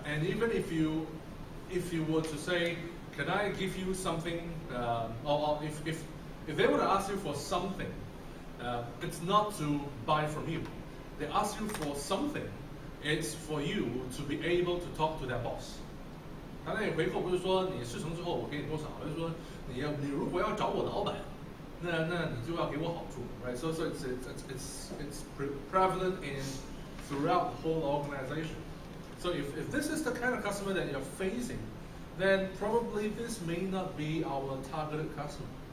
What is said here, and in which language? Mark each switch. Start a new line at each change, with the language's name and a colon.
English: And even if you were to say, can I give you something, or if they were to ask you for something, it's not to buy from you. They ask you for something, it's for you to be able to talk to their boss.
Chinese: 他那回扣不是说你事成之后我给你多少，而是说你如果要找我老板，那你就要给我好处，right?
English: So it's prevalent in throughout the whole organization. So if this is the kind of customer that you're facing, then probably this may not be our targeted customer.